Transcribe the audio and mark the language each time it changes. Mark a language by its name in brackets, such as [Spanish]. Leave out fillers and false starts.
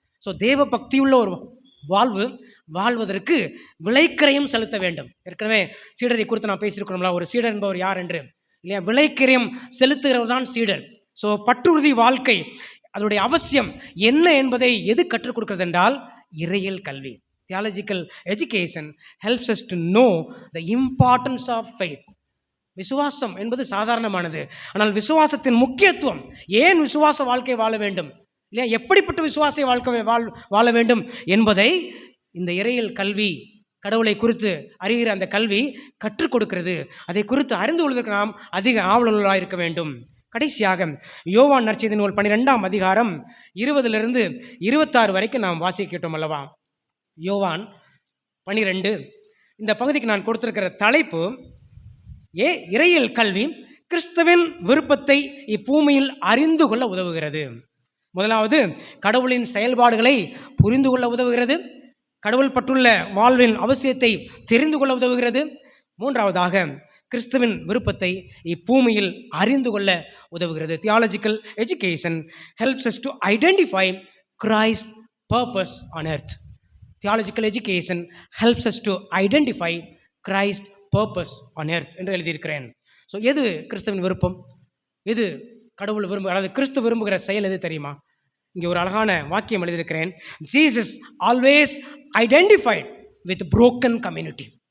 [Tamil] So தெய்வ பக்தியுள்ள ஒரு வாழ்வு வாழ்வதற்கு விலைக்கிரயம் செலுத்த வேண்டும். ஏற்கனவே சீடரை குறித்து நான் பேசியிருக்கிறோம்ல, ஒரு சீடர் என்பவர் யார் என்று இல்லையா. விலைக்கிரயம் செலுத்துகிறவர் தான் சீடர். ஸோ பற்றுறுதி வாழ்க்கை அதனுடைய அவசியம் என்ன என்பதை எது கற்றுக் கொடுக்கிறது என்றால் இறையியல் கல்வி. [English] Theological education helps us to know the importance of faith. [Tamil] விசுவாசம் என்பது சாதாரணமானது, ஆனால் விசுவாசத்தின் முக்கியத்துவம், ஏன் விசுவாச வாழ்க்கை வாழ வேண்டும் இல்லையா, எப்படிப்பட்ட விசுவாச வாழ்க்கை வாழ வேண்டும் என்பதை இந்த இறையியல் கல்வி, கடவுளை குறித்து அறிகிற அந்த கல்வி கற்றுக் கொடுக்கிறது. அதை குறித்து அறிந்து கொள்வதற்கு நாம் அதிக ஆவலுள்ளவர்களாக இருக்க வேண்டும். கடைசியாக யோவான் நற்செய்தி நூல் 12ஆம் அதிகாரம் 20 26 வரைக்கும் நாம் வாசிக்கிட்டோம் அல்லவா. யோவான் 12 இந்த பகுதிக்கு நான் கொடுத்திருக்கிற தலைப்பு இறையியல் கல்வி கிறிஸ்துவின் விருப்பத்தை இப்பூமியில் அறிந்து கொள்ள உதவுகிறது. முதலாவது, கடவுளின் செயல்பாடுகளை புரிந்து கொள்ள உதவுகிறது. கடவுள் பற்றுள்ள வாழ்வின் அவசியத்தை தெரிந்து கொள்ள உதவுகிறது. 3ஆவதாக, கிறிஸ்துவின் விருப்பத்தை இப்பூமியில் அறிந்து கொள்ள உதவுகிறது. [English] Theological education helps us to identify Christ's purpose on earth. Theological education helps us to identify Christ's purpose on earth [Tamil] என்று எழுதியிருக்கிறேன். [English] so [Tamil] எது கிறிஸ்துவின் விருப்பம், எது கடவுள் அதாவது கிறிஸ்து விரும்புகிற செயல் எது தெரியுமா? இங்கே ஒரு அழகான வாக்கியம் எழுதியிருக்கிறேன். [English] Jesus always identified with broken community.